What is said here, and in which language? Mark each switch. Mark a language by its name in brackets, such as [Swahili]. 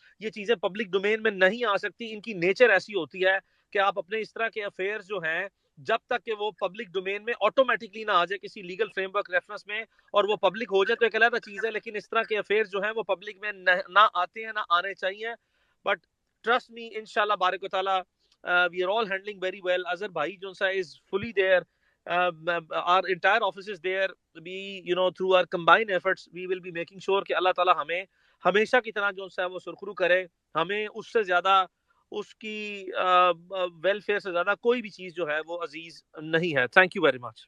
[Urdu] یہ چیزیں public domain میں نہیں آ سکتی, ان کی نیچر ایسی ہوتی ہے کہ آپ اپنے اس طرح کے افیئرز جو ہیں, جب تک کہ وہ پبلک ڈومین میں آٹومیٹکلی نہ آ جائے کسی لیگل فریم ورک ریفرنس میں, اور وہ پبلک ہو جائے تو ایک علیحدہ چیز ہے, لیکن اس طرح کے افیئرز جو ہیں وہ پبلک میں نہ آتے ہیں, نہ آنے چاہیے. [English] But trust me, انشاءاللہ بارک و تعالیٰ, we are all handling very well. Azhar bhai jonsa is fully there. Our entire office is there. We, through our combined efforts, we will be making sure [Urdu] کہ اللہ تعالیٰ ہمیں ہمیشہ کی طرح جو ہے وہ سرخرو کرے. ہمیں اس سے زیادہ, اس کی ویلفیئر سے زیادہ کوئی بھی چیز جو ہے وہ عزیز نہیں ہے. [English] Thank you very much.